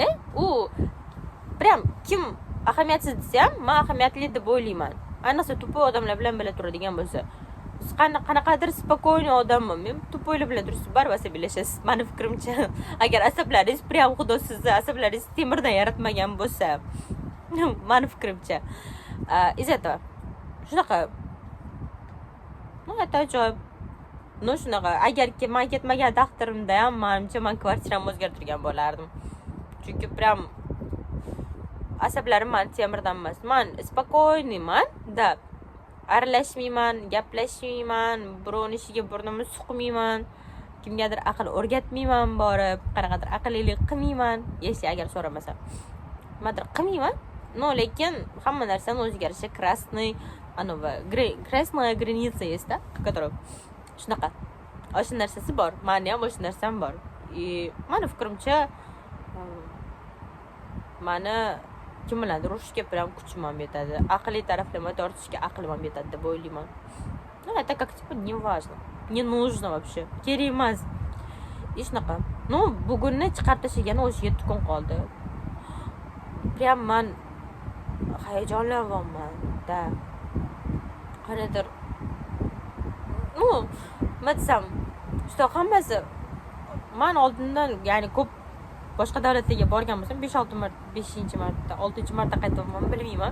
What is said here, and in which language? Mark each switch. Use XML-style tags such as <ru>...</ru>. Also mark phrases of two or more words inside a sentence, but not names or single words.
<uz>U прям kim ahamiyatsiz desa ham, men ahamiyatli deb o'ylayman. Ayniqsa tuppoy odamlar bilan bila turadigan bo'lsa. Siz qanaqadir spokойный odamman, men tuppoylar bilan tursiz, baribir asabiylashasiz. Meni fikrimcha, agar asablaringiz прям xudo sizni asablaringiz temirdan yaratmagan bo'lsa, meni fikrimcha.</uz> <ru>Из этого</ru> <uz>shunaqa. Это ajoyib. No shunaqa. Agar men ketmagan taqdirimda ham menimcha men kvartiramni o'zgartirgan bo'lardim. Chunki прям asablarim meni temirdan emas. Men spokойныйman, да. Aralashmayman, gaplashmayman, birovning ishiga burnimni suqmayman, kimgadir aql o'rgatmayman borib, qanaqadir aqllilik qilmayman, agar so'ramasa. Nimadir qilmayman. No, lekin hamma narsani o'ziga yarasha krasniy,</uz> <ru>красная граница есть, да, которая shunaqa.</ru> <uz>O'sha narsasi bor. Meni ham o'sha narsam bor. Meni fikrimcha meni kim bilandir urushga прям kuchim ham yetadi. Aqliy taraflama tortishga aqlim ham yetadi deb o'ylayman.</uz> <ru>Ну, это как типа не важно. Не нужно вообще.</ru> <uz>Kerak emas. Shunaqa. Ну, bugunni chiqarib tashlagani o'sha 7 kun qoldi. Прям men hayajonlanyapman. Da. Qanaqadir nima desam, hammasi men oldindan, ya'ni ko'p boshqa davlatlarga borgan bo'lsam, 5-6 marta, 5-marta, 6-marta qaytyapman, bilmayman.</uz>